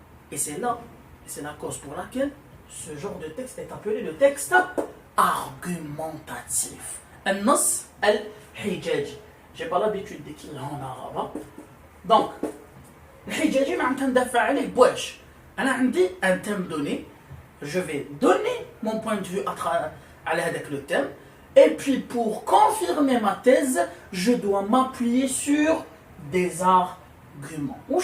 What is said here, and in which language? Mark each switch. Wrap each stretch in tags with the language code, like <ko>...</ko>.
<fr>Et c'est la cause pour laquelle ce genre de texte est appelé le texte argumentatif.</fr> <ar>النص الحجاجي.</ar> <fr>J'ai pas l'habitude d'écrire en arabe.</fr> <ar>Donc, الحجاجي معناتها ندافع عليه بواش. أنا عندي</ar> <fr>un thème donné. Je vais donner mon point de vue avec le thème. Et puis, pour confirmer ma thèse, je dois m'appuyer sur des arguments.</fr>